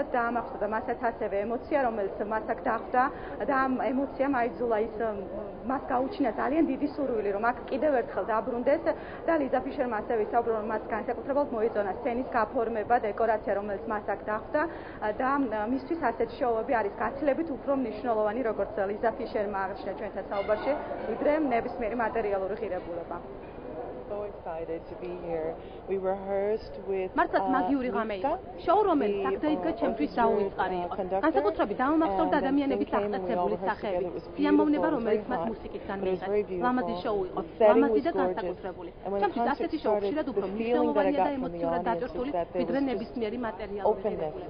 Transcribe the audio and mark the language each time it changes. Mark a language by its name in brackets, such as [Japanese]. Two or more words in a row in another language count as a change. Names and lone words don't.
[Georgian] დაამახსოვრდა მასაც ასევე ემოცია, რომელიც მას აქ დახვდა და ამ ემოციამ აიძულა ის მას გაუჩინა ძალიან დიდი სურვილი, რომ აქ კიდევ ერთხელ დაბრუნდეს და ლიზა ფიშერმა ასევე ისაუბრა, რომ მას განსაკუთრებულად მოიწონა სცენის გაფორმება, დეკორაცია, რომელიც მას აქ დახვდა და მისთვის ასეთ შოუები არის გაცილებით უფრო მნიშვნელოვანი, როგორც ლიზა ფიშერმა აღნიშნა ჩვენთან საუბარში, ვიდრე ნებისმიერი მატერიალური ღირებულება. [English] So excited to be here. We rehearsed with [Georgian] მართლაც მაგიური ღამე იყო. შოუ, რომელიც აქ დაიდგა, ჩემთვის დაუვიწყარი იყო. განსაკუთრებით დაუმახსოვრდა ადამიანების აღტაცებული სახეები. სიამოვნება, რომელიც მათ მუსიკისგან მიიღეს. ლამაზი შოუ იყო. ლამაზი და განსაკუთრებული. ჩემთვის ასეთი შოუ ხშირად უფრო მნიშვნელოვანია და ემოციურად დაჭრილი, ვიდრე ნებისმიერი მატერიალური ღირებულება.